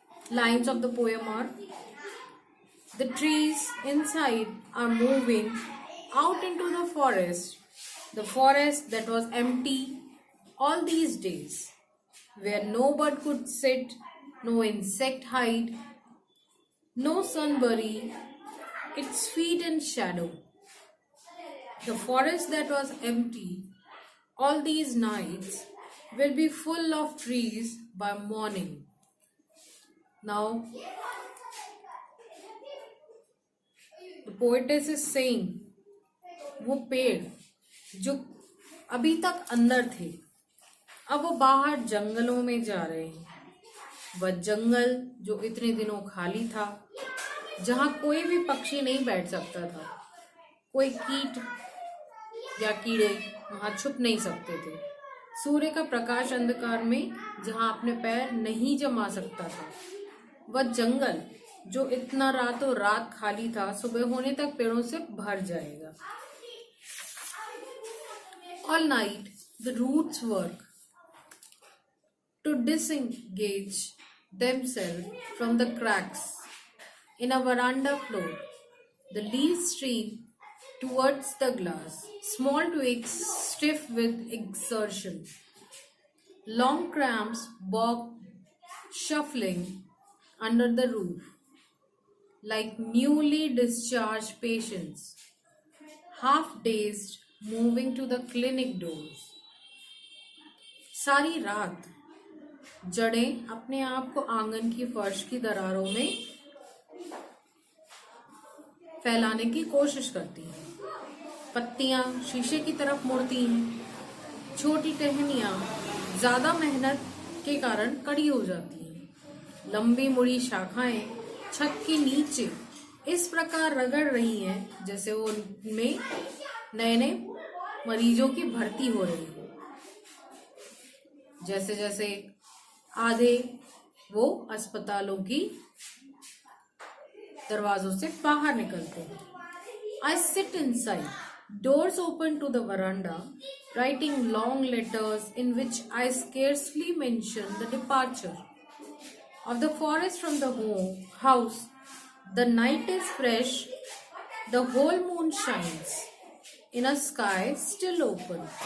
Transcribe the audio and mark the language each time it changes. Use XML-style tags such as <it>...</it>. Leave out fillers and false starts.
<en>Lines of the poem are: the trees inside are moving out into the forest that was empty all these days, where no bird could sit, no insect hide, no sun bury its feet in shadow. The forest that was empty all these nights will be full of trees by morning. Now, the poetess is saying,</en> <hi>वो पेड़ जो अभी तक अंदर थे अब वो बाहर जंगलों में जा रहे हैं। वह जंगल जो इतने दिनों खाली था, जहाँ कोई भी पक्षी नहीं बैठ सकता था, कोई कीट या कीड़े वहां छुप नहीं सकते थे। सूर्य का प्रकाश अंधकार में जहां अपने पैर नहीं जमा सकता था, वह जंगल जो इतना रातों रात खाली था, सुबह होने तक पेड़ों से भर जाएगा।</hi> <en>All night the roots work to disengage themselves from the cracks in a veranda floor. The leaves stream towards the glass, small twigs stiff with exertion, long cramps bob shuffling under the roof like newly discharged patients, half dazed, moving to the clinic doors.</en> <hi>सारी रात जड़ें अपने आप को आंगन की फर्श की दरारों में फैलाने की कोशिश करती हैं। पत्तियां शीशे की तरफ मुड़ती हैं। छोटी टहनियां ज्यादा मेहनत के कारण कड़ी हो जाती हैं। लंबी मुड़ी शाखाएं छत के नीचे इस प्रकार रगड़ रही हैं जैसे वो उनमें नए नए मरीजों की भर्ती हो रही है। जैसे जैसे आधे वो अस्पतालों की दरवाजों से बाहर निकलते हैं।</hi> <en>I sit inside, doors open to the veranda, writing long letters in which I scarcely mention the departure of the forest from the house. The night is fresh, the whole moon shines in a sky still open.</en>